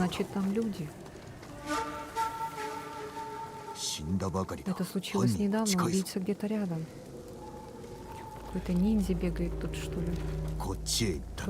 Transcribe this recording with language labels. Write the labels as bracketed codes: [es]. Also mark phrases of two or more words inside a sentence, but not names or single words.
[ru] Значит, там люди. [ja] 死んだばかりだ。 [ru] Это случилось [ja] 犯人 [ru] недавно. [ja] 近いぞ。 [ru] Убийца где-то рядом. Какой-то ниндзя бегает тут, что ли. [ja] こっちへ行ったな。